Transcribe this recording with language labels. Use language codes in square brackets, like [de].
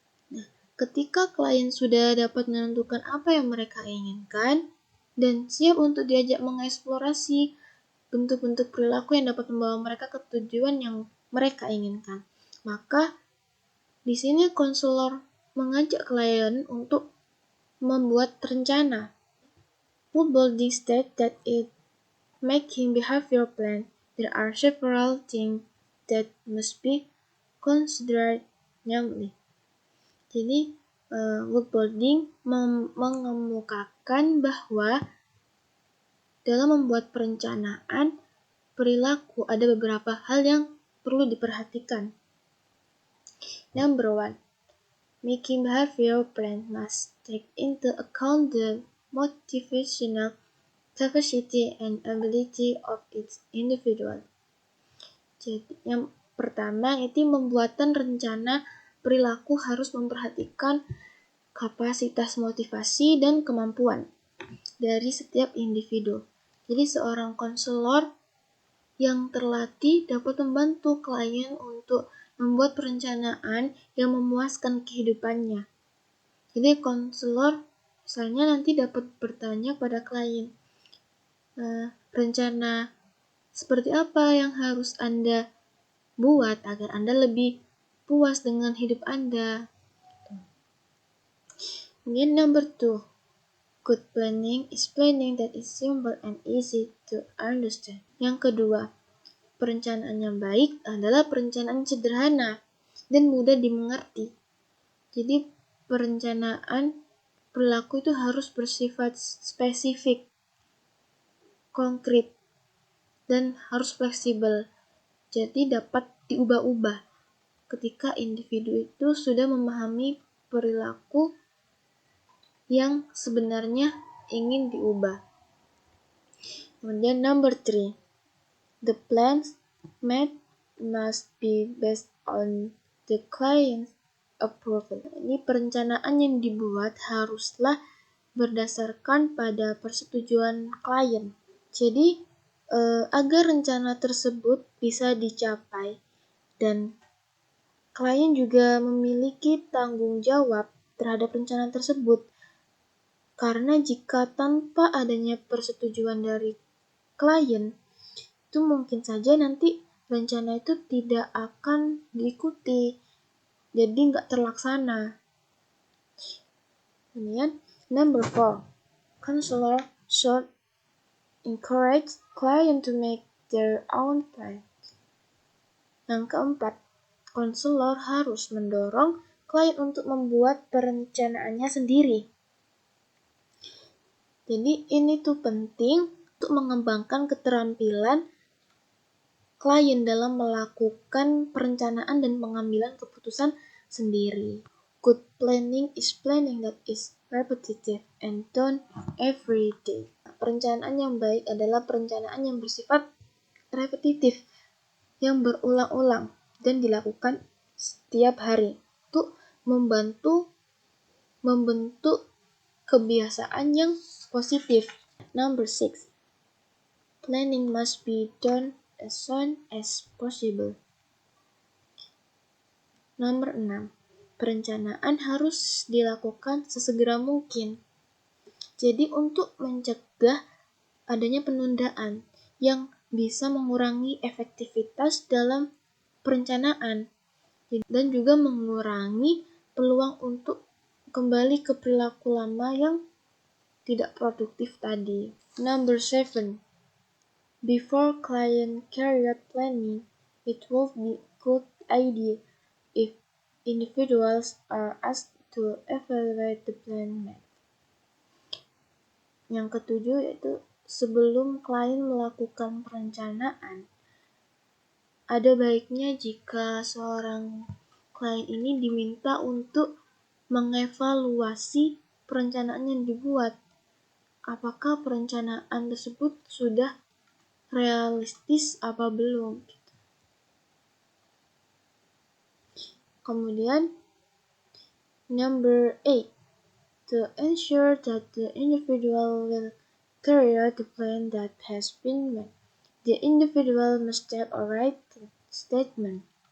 [id] Nah, ketika klien sudah dapat menentukan apa yang mereka inginkan dan siap untuk diajak mengeksplorasi bentuk-bentuk perilaku yang dapat membawa mereka ke tujuan yang mereka inginkan, Maka di sini konselor mengajak klien untuk membuat rencana. [en] Woodbuilding states that in making behavior plan, there are several things that must be considered, namely. [id] Jadi, Woodbuilding mengemukakan bahwa dalam membuat perencanaan perilaku ada beberapa hal yang perlu diperhatikan. [en] Number 1, making behavior plan must take into account the motivational capacity and ability of each individual. [id] Jadi, yang pertama itu pembuatan rencana perilaku harus memperhatikan kapasitas motivasi dan kemampuan dari setiap individu. Jadi seorang konselor yang terlatih dapat membantu klien untuk membuat perencanaan yang memuaskan kehidupannya. Jadi konselor misalnya nanti dapat bertanya pada klien, rencana seperti apa yang harus Anda buat agar Anda lebih puas dengan hidup Anda. Kemudian [en] number 2, good planning is planning that is simple and easy to understand. [id] Yang kedua, perencanaan yang baik adalah perencanaan sederhana dan mudah dimengerti. Jadi perencanaan perilaku itu harus bersifat spesifik, konkret, dan harus fleksibel. Jadi dapat diubah-ubah ketika individu itu sudah memahami perilaku yang sebenarnya ingin diubah. Kemudian [en] number 3, the plans made must be based on the client's approval. [id] Ini perencanaan yang dibuat haruslah berdasarkan pada persetujuan klien. Jadi agar rencana tersebut bisa dicapai dan klien juga memiliki tanggung jawab terhadap rencana tersebut. Karena jika tanpa adanya persetujuan dari klien, itu mungkin saja nanti rencana itu tidak akan diikuti, jadi nggak terlaksana. Kemudian [en] number 4, counselor should encourage client to make their own plan. [id] Yang keempat, konselor harus mendorong klien untuk membuat perencanaannya sendiri. Jadi ini tuh penting untuk mengembangkan keterampilan klien dalam melakukan perencanaan dan pengambilan keputusan sendiri. [en] Good planning is planning that is repetitive and done every day. [id] Perencanaan yang baik adalah perencanaan yang bersifat repetitif, yang berulang-ulang dan dilakukan setiap hari untuk membantu membentuk kebiasaan yang positif. [en] Number 6, planning must be done as soon as possible. [id] Nomor 6, perencanaan harus dilakukan sesegera mungkin. Jadi untuk mencegah adanya penundaan yang bisa mengurangi efektivitas dalam perencanaan dan juga mengurangi peluang untuk kembali ke perilaku lama yang tidak produktif tadi. [en] Number 7, before client carry out planning, it would be a good idea if individuals are asked to evaluate the plan made. [id] Yang ketujuh yaitu sebelum klien melakukan perencanaan, ada baiknya jika seorang klien ini diminta untuk mengevaluasi perencanaan yang dibuat. Apakah perencanaan tersebut sudah realistis apa belum? Kemudian [en] number 8, to ensure that the individual will carry out the plan that has been made, the individual must take a written statement.